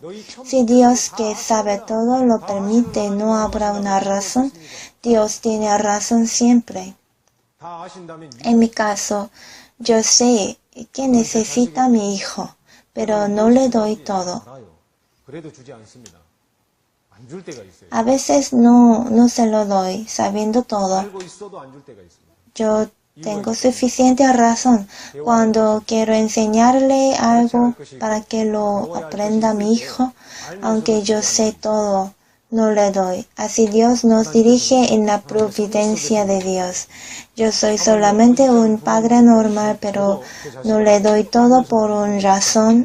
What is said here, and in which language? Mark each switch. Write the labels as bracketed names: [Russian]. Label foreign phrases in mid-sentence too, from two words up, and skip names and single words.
[Spanish] Si Dios que sabe todo lo permite, no habrá una razón. Dios tiene razón siempre. En mi caso, yo sé que necesita mi hijo, pero no le doy todo. [Korean] 안 줄 때가 있어요. [Spanish] A veces no se lo doy, sabiendo todo. [Korean] 알고 있어도 안 줄 때가 있습니다. [Spanish] Yo tengo suficiente razón cuando quiero enseñarle algo para que lo aprenda mi hijo, aunque yo sé todo, no le doy. Así Dios nos dirige en la providencia de Dios. Yo soy solamente un padre normal, pero no le doy todo por una razón.